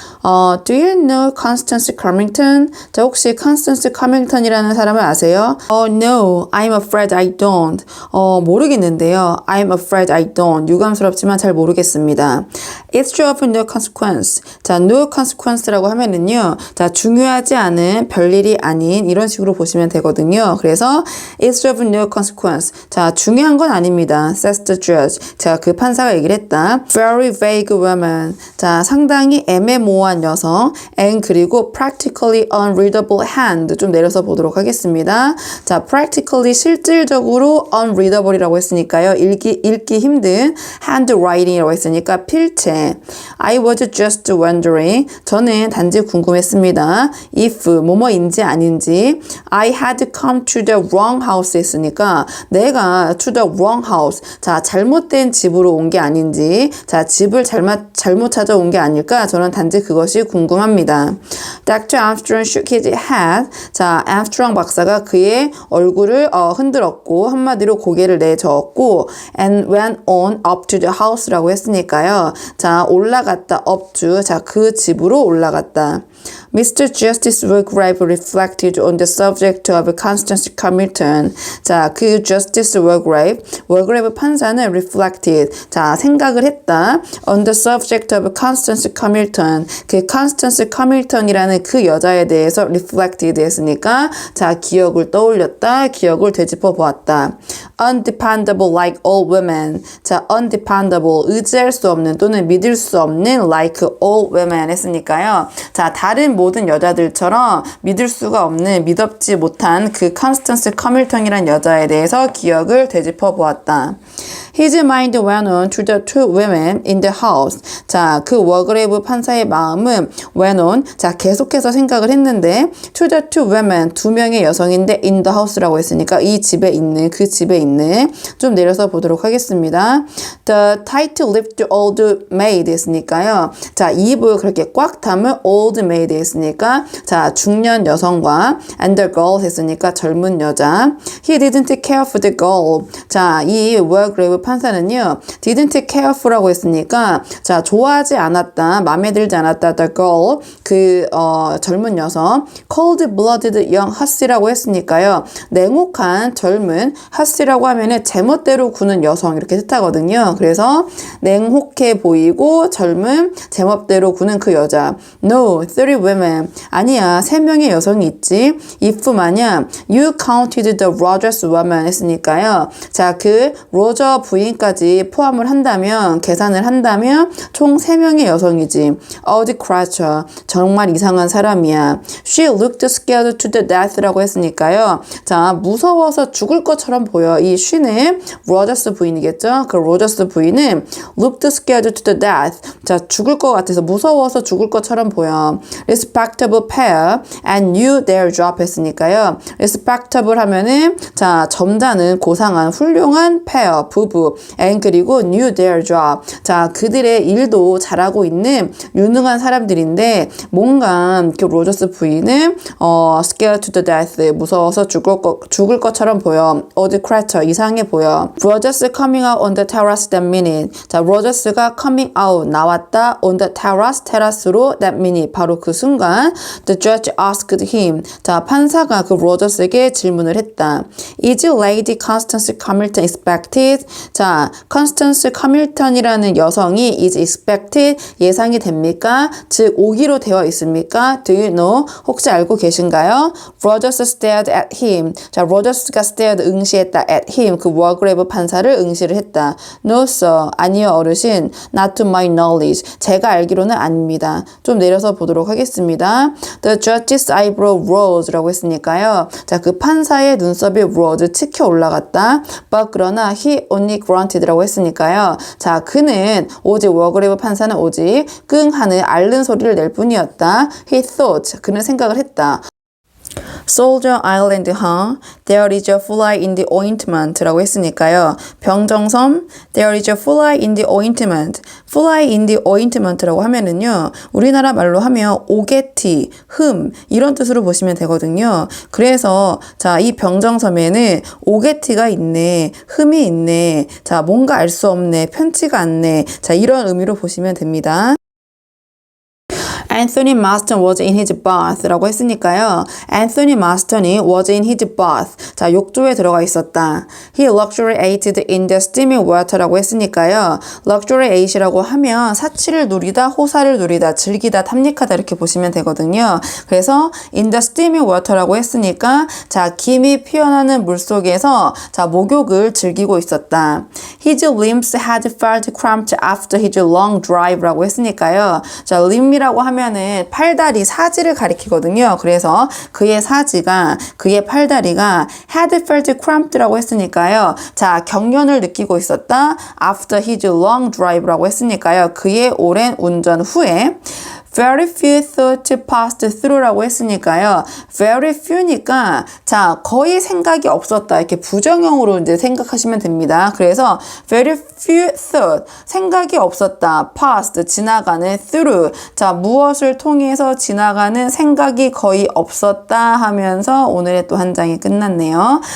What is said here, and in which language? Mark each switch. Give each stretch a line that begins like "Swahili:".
English: Do you know Constance Carmington?
Korean: 자, 혹시 Constance Carmington이라는 사람을 아세요?
English: No, I'm afraid I don't.
Korean: 모르겠는데요.
English: I'm afraid I don't.
Korean: 유감스럽지만 잘 모르겠습니다.
English: It's true of no consequence.
Korean: 자, no consequence라고 하면은요. 자, 중요하지 않은 별일이 아닌 이런 식으로 보시면 되거든요. 그래서
English: It's true of no consequence.
Korean: 자, 중요한 건 아닙니다.
English: Says the judge.
Korean: 자, 그 판사가 얘기를 했다.
English: Very vague woman.
Korean: 자, 상당히 애매모호한 여성.
English: And
Korean: 그리고
English: practically unreadable hand.
Korean: 좀 내려서 보도록 하겠습니다. 자, practically 실질적으로 unreadable이라고 했으니까요. 읽기 힘든 handwriting이라고 했으니까 필체.
English: I was just wondering.
Korean: 저는 단지 궁금했습니다.
English: If
Korean: 뭐뭐인지 아닌지.
English: I had come to the wrong house
Korean: 했으니까 내가
English: to the wrong house.
Korean: 자, 잘못된 집으로 온 게 아닌지, 자, 집을 잘못 찾아온 게 아닐까? 저는 단지 그것이 궁금합니다.
English: Dr. Armstrong shook his head.
Korean: 자, Armstrong 박사가 그의 얼굴을 흔들었고 한마디로 고개를 내저었고
English: and went on up to the house
Korean: 라고 했으니까요. 자, 올라갔다 up to. 자, 그 집으로 올라갔다. Mr.
English: Justice Wargrave reflected on the subject of Constance Hamilton.
Korean: 자, 그 Justice Wargrave 판사는 reflected. 자, 생각을 했다.
English: On the subject of Constance Hamilton.
Korean: 그 Constance Hamilton이라는 그 여자에 대해서 reflected 했으니까 자, 기억을 떠올렸다. 기억을 되짚어 보았다.
English: Undependable like all women. 자, undependable.
Korean: 의지할 수 없는 또는 믿을 수 없는
English: like all women
Korean: 했으니까요. 자, 다른 모든 여자들처럼 믿을 수가 없는 믿업지 못한 그 컨스턴스 커밀턴이라는 여자에 대해서 기억을 되짚어 보았다.
English: His mind went on to the two women in the house.
Korean: 자, 그 워그레이브 판사의 마음은 went on. 자, 계속해서 생각을 했는데
English: to the two women,
Korean: 두 명의 여성인데
English: in the house
Korean: 라고 했으니까 이 집에 있는, 그 집에 있는. 좀 내려서 보도록 하겠습니다.
English: The tight-lipped old maid
Korean: 했으니까요. 자, 입을 그렇게 꽉 담은 old maid 했으니까 자, 중년 여성과
English: and the girl
Korean: 했으니까 젊은 여자.
English: He didn't care for the girl.
Korean: 자, 이 워그레이브 판사는요, didn't care for라고 했으니까, 자, 좋아하지 않았다, 마음에 들지 않았다, the girl, 그, 젊은 여성, cold-blooded young huss이라고 했으니까요, 냉혹한 젊은 huss이라고 하면은 제멋대로 구는 여성, 이렇게 뜻하거든요. 그래서, 냉혹해 보이고, 젊은, 제멋대로 구는 그 여자.
English: No, 3 women.
Korean: 아니야, 3명의 여성이 있지.
English: if
Korean: 만약,
English: you counted the Rogers woman
Korean: 했으니까요. 자, 그, 로저 부인까지 포함을 한다면, 계산을 한다면 총 3명의 여성이지.
English: Odd creature.
Korean: 정말 이상한 사람이야.
English: She looked scared to the death라고
Korean: 했으니까요. 자, 무서워서 죽을 것처럼 보여. 이 she는 로저스 부인이겠죠? 그 로저스 부인은
English: looked scared to the death.
Korean: 자, 죽을 것 같아서 무서워서 죽을 것처럼 보여.
English: Respectable pair and knew their job
Korean: 했으니까요. respectable 하면은 자, 점잖은 고상한 훌륭한 pair, 부부.
English: and
Korean: 그리고
English: knew their job.
Korean: 자, 그들의 일도 잘하고 있는 유능한 사람들인데 뭔가 그 로저스 부인은
English: scared to the death.
Korean: 무서워서 죽을 것처럼 보여.
English: odd creature.
Korean: 이상해 보여.
English: Rogers coming out on the terrace that minute.
Korean: 자, 로저스가 coming out. 나왔다.
English: on the terrace.
Korean: 테라스로
English: that minute.
Korean: 바로 그 순간
English: the judge asked him.
Korean: 자, 판사가 그 로저스에게 질문을 했다.
English: Is Lady Constance Hamilton expected?
Korean: 자, 컨스턴스 카밀턴이라는 여성이 is expected 예상이 됩니까? 즉 오기로 되어 있습니까?
English: Do you know?
Korean: 혹시 알고 계신가요?
English: Rogers stared at him.
Korean: 자, 로저스가 stared 응시했다 at him. 그 워그레이브 판사를 응시를 했다.
English: No sir.
Korean: 아니요 어르신.
English: Not to my knowledge.
Korean: 제가 알기로는 아닙니다. 좀 내려서 보도록 하겠습니다.
English: The judge's eyebrow rose라고
Korean: 했으니까요. 자, 그 판사의 눈썹이 rose 치켜 올라갔다.
English: But
Korean: 그러나
English: he only granted라고
Korean: 했으니까요. 자, 그는 오직 워그레이브 판사는 오직 끙 하는 앓는 소리를 낼 뿐이었다.
English: He thought.
Korean: 그는 생각을 했다.
English: Soldier Island, huh? There is a fly in the ointment
Korean: 라고 했으니까요.
English: 병정섬, there is a fly in the ointment.
Korean: fly in the ointment 라고 하면은요, 우리나라 말로 하면 오개티, 흠, 이런 뜻으로 보시면 되거든요. 그래서, 자, 이 병정섬에는 오개티가 있네, 흠이 있네, 자, 뭔가 알 수 없네, 편치가 않네, 자, 이런 의미로 보시면 됩니다.
English: Anthony Marston was in his bath
Korean: 라고 했으니까요.
English: Anthony Marston이 was in his bath.
Korean: 자, 욕조에 들어가 있었다.
English: He luxuriated in the steaming water라고
Korean: 했으니까요. luxuriate라고 하면 사치를 누리다, 호사를 누리다, 즐기다, 탐닉하다 이렇게 보시면 되거든요. 그래서 in the steaming water라고 했으니까 자, 김이 피어나는 물 속에서 자, 목욕을 즐기고 있었다.
English: His limbs had felt cramped after his long drive라고
Korean: 했으니까요. 자, limb이라고 하면 은 팔다리, 사지를 가리키거든요. 그래서 그의 사지가, 그의 팔다리가 had felt cramped라고 했으니까요. 자, 경련을 느끼고 있었다.
English: After his long drive
Korean: 라고 했으니까요. 그의 오랜 운전 후에
English: very few thoughts passed through라고
Korean: 했으니까요. very few니까 자 거의 생각이 없었다 이렇게 부정형으로 이제 생각하시면 됩니다. 그래서 very few thought 생각이 없었다 passed 지나가는 through 자 무엇을 통해서 지나가는 생각이 거의 없었다 하면서 오늘의 또 한 장이 끝났네요.